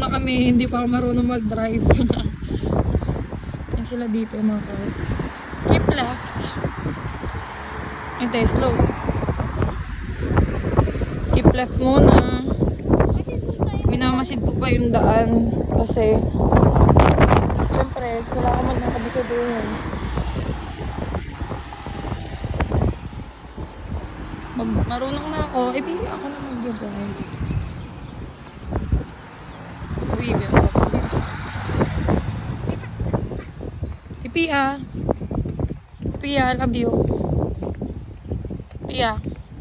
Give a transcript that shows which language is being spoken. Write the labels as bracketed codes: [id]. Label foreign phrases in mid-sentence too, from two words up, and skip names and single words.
[tl] kami, hindi pa ako marunong mag-drive. Yan sila dito mga car. [en] Keep left. Ito, slow. Keep left muna. [tl] Minamasid ko pa yung daan. Kasi, syempre, wala ka man nakabisaduhin. Marunong na ako, edi ako na mag-drive. Uy, meron ako. Si Pia. Si Pia, [en] love you. [tl] Pia.